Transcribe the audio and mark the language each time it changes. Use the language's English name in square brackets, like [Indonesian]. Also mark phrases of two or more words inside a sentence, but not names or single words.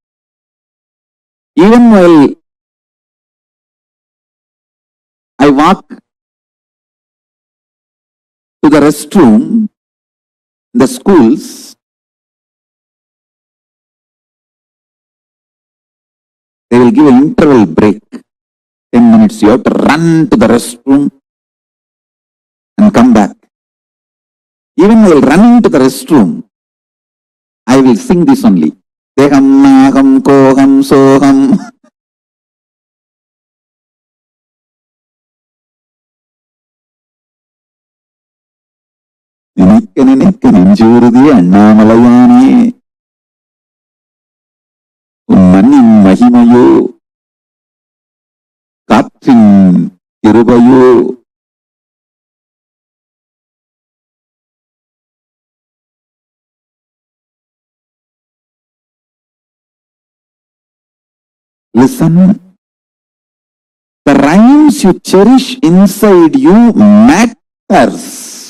[English] Even while I walk to the restroom, the schools, they will give an interval break, 10 minutes. You have to run to the restroom and come back. Even while running to the restroom, I will sing this only. [Sanskrit] देहं नाहं कोऽहं सोऽहम्. [Tamil] நினைக்க நெஞ்சூறுதி அண்ணாமலையானே உன் மண்ணின் மகிமையோ காற்றின் கிருபையோ [English] Listen, the rhymes you cherish inside you matters.